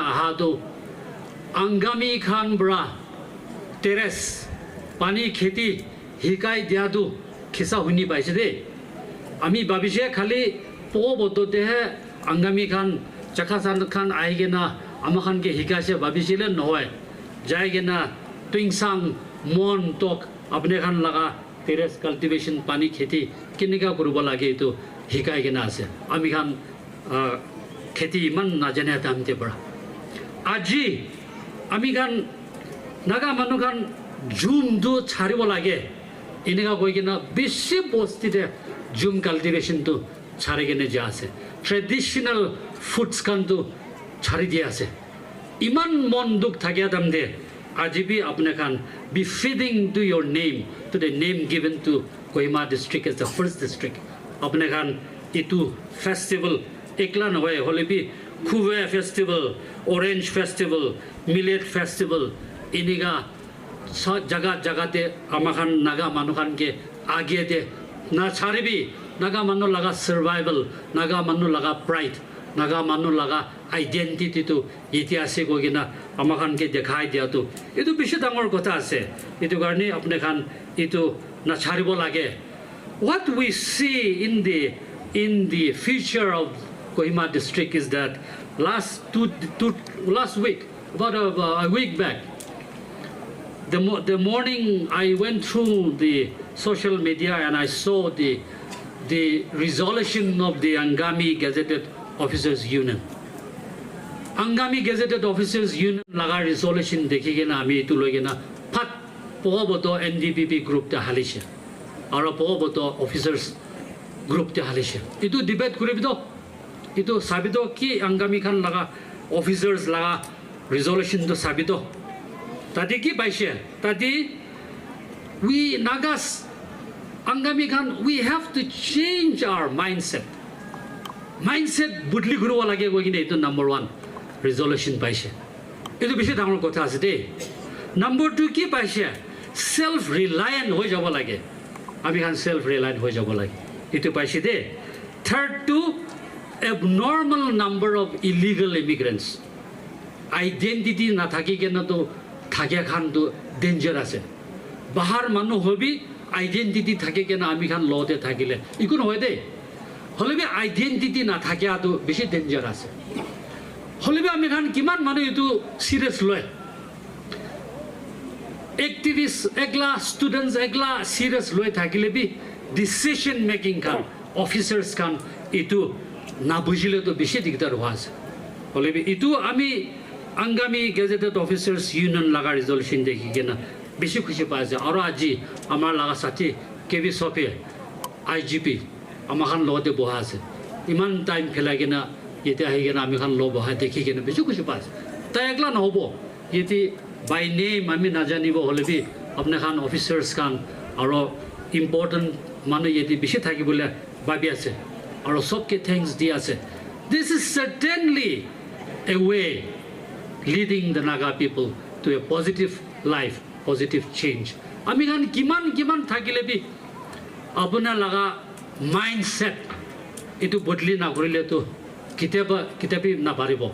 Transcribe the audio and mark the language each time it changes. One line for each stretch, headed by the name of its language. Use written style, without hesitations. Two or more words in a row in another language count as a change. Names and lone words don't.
Naga Pidgin: aha to angami khan bra terrace pani kheti hikai dia tu khisa huni paise de ami babise khali po boto de angami khan chakhasan khan aigena amakhan ke hikase babisile noy jaigena tingsang mon tok apne khan laga
English: terrace cultivation
Naga Pidgin: pani kheti kinika kuruba lage to hikai gena ase ami khan kheti man na jane tamte bra aji ami khan Naga manu khan zoom do charibo lage inega koigena bishi bosti de zoom cultivation to charigene jase
English: traditional foods
Naga Pidgin: khan to chari dia ase iman mon duk thagya damde ajibi apne khan
English: be feeding to your name to the name given to Kohima district as the first district
Naga Pidgin: apne khan itu festival ekla noy holebi Khuve festival
English: orange festival millet festival
Naga Pidgin: iniga jaga te amakhan Naga manu khan ke age de na charibi Naga manu laga survival Naga manu laga pride Naga manu laga identity to itihase ko gina amakhan ke dekhai dia to etu bishi dangor kotha ase etu garni apne khan etu na charibo lage
English: what we see in the future of Kohima district is that last week, about a week back, the morning I went through the social media and I saw the resolution of the Angami Gazetted Officers Union.
Naga Pidgin: Angami Gazetted Officers Union laga resolution dekhi kena ami itu loi kena phat poboto NDPP group ta halishe aro poboto officers group ta halishe itu debate kuribido itu sabido ki Angami khan laga officers laga resolution to sabido tadi ki paise tadi
English: we Nagas
Naga Pidgin: Angami khan
English: we have to change our mindset
Naga Pidgin: budli guruwa lage go kine itu number 1 resolution paise itu bishi dangor kotha ase de number 2 ki paise
English: self reliant
Naga Pidgin: hoi jabo lage ami khan
English: self reliant
Naga Pidgin: hoi jabo lage itu paise de third to
English: abnormal number of illegal immigrants
Naga Pidgin: identity na thaki kena to thakya khan to danger ase bahar manu hobi identity thake kena ami khan law te thakile ikun hoy de holibe identity na thakya to beshi danger ase holibe ami khan kiman manu itu serious loy activists egla students egla serious loy thakile bi
English: decision making
Naga Pidgin: khan officers khan itu na bujile to beshi digdar hoase holibe itu ami Angami Gazetted Officers Union laga resolution dekhi kena beshi khushi paise aro aji amar laga sati kebi sope IGP amakhan lo de boha ase iman time phelai kena yete ahi kena ami khan lo boha dekhi kena beshi khushi paise ta ekla na hobo yeti
English: by name
Naga Pidgin: ami na janibo holebi apne khan officers khan aro important manu yeti beshi thaki bole babi ase aro sobke thanks di ase
English: this is certainly a way leading the Naga people to a positive life, positive change.
Naga Pidgin: Ami khan kiman thakile bi apuna laga mindset itu bodli na korile to kitabi na paribo.